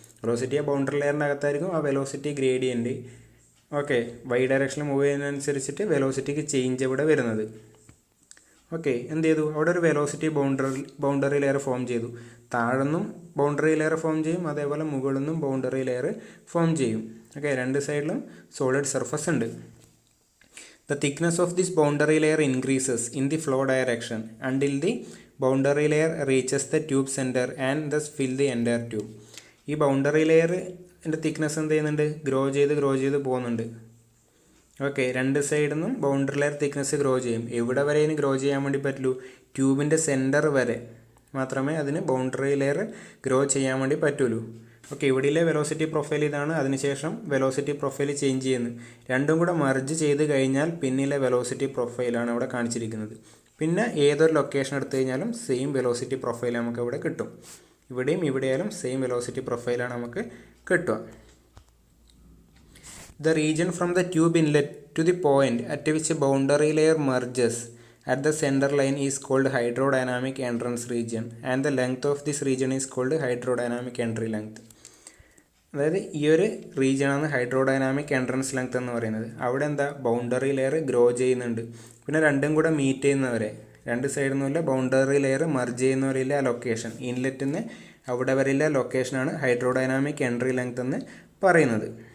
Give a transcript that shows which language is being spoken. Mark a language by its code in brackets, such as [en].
[ml] Velocity boundary ലെയറിൻ്റെ അകത്തായിരിക്കും ആ velocity gradient. Okay, Y ഡയറക്ഷനിൽ move ചെയ്യുന്നതിനനുസരിച്ചിട്ട് വെലോസിറ്റിക്ക് change ഇവിടെ വരുന്നത്. ഓക്കെ, എന്ത് ചെയ്തു? അവിടെ ഒരു വെലോസിറ്റി ബൗണ്ടറി ലെയർ ഫോം ചെയ്തു. താഴെന്നും ബൗണ്ടറി ലെയർ ഫോം ചെയ്യും, അതേപോലെ മുകളിൽ നിന്നും ബൗണ്ടറി ലെയർ ഫോം ചെയ്യും. ഓക്കെ, രണ്ട് സൈഡിലും സോളിഡ് സർഫസ് ഉണ്ട്. [en] The thickness of this boundary layer increases in the flow direction until the boundary layer reaches the tube center and thus fill the entire tube. [ml] ഈ boundary ലെയറിൻ്റെ thickness എന്ത് ചെയ്യുന്നുണ്ട്? Grow ചെയ്ത് പോകുന്നുണ്ട്. Okay, രണ്ട് സൈഡിൽ നിന്നും boundary layer thickness grow ചെയ്യും. എവിടെ വരെ ഇതിന് ഗ്രോ ചെയ്യാൻ വേണ്ടി പറ്റുള്ളൂ? ട്യൂബിൻ്റെ സെൻറ്റർ വരെ മാത്രമേ അതിന് ബൗണ്ടറി ലെയർ ഗ്രോ ചെയ്യാൻ വേണ്ടി പറ്റുള്ളൂ. ഓക്കെ, ഇവിടെയിലെ വെലോസിറ്റി പ്രൊഫൈൽ ഇതാണ്. അതിനുശേഷം വെലോസിറ്റി പ്രൊഫൈൽ ചേഞ്ച് ചെയ്യുന്നു. രണ്ടും കൂടെ മർജ് ചെയ്ത് കഴിഞ്ഞാൽ പിന്നിലെ വെലോസിറ്റി പ്രൊഫൈലാണ് ഇവിടെ കാണിച്ചിരിക്കുന്നത്. പിന്നെ ഏതൊരു ലൊക്കേഷൻ എടുത്തു കഴിഞ്ഞാലും സെയിം വെലോസിറ്റി പ്രൊഫൈൽ നമുക്ക് ഇവിടെ കിട്ടും. ഇവിടെയും ഇവിടെയായാലും സെയിം വെലോസിറ്റി പ്രൊഫൈലാണ് നമുക്ക് കിട്ടുക. [en] The region from the tube inlet to the point at which a boundary layer merges at the center line is called hydrodynamic entrance region, and the length of this region is called hydrodynamic entry length. [ml] അതായത് ഈ ഒരു റീജിയനാണ് hydrodynamic entrance length എന്ന് പറയുന്നത്. അവിടെ എന്താ? Boundary layer grow ചെയ്യുന്നുണ്ട്. പിന്നെ രണ്ടും കൂടെ മീറ്റ് ചെയ്യുന്നവരെ, രണ്ട് സൈഡിൽ നിന്നുമില്ല ബൗണ്ടറി ലെയർ മർജ് ചെയ്യുന്നവരില്ല ആ ലൊക്കേഷൻ, ഇൻലെറ്റിൽ നിന്ന് അവിടെ വരെയുള്ള ലൊക്കേഷനാണ് ഹൈഡ്രോഡൈനാമിക് എൻട്രി ലെങ്ത് എന്ന് പറയുന്നത്.